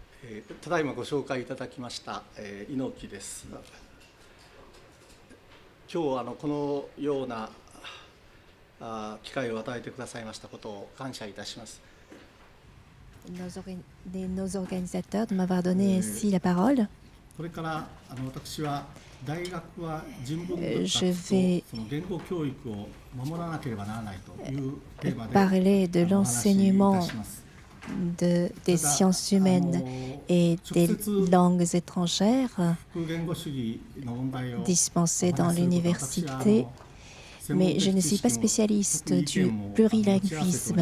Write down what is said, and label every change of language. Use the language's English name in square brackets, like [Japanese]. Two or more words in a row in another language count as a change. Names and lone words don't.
[Japanese] ただいまご紹介いただきました、猪木です。今日このような機会を与えてくださいましたことを感謝いたします。 [French] Nos organisateurs de m'avoir donné ainsi la parole. [Japanese] これから私は大学は人文学とその言語教育を守らなければならないというテーマで [French] parler de l'enseignement des sciences humaines et des langues étrangères dispensées dans l'université, mais je ne suis pas spécialiste du plurilinguisme.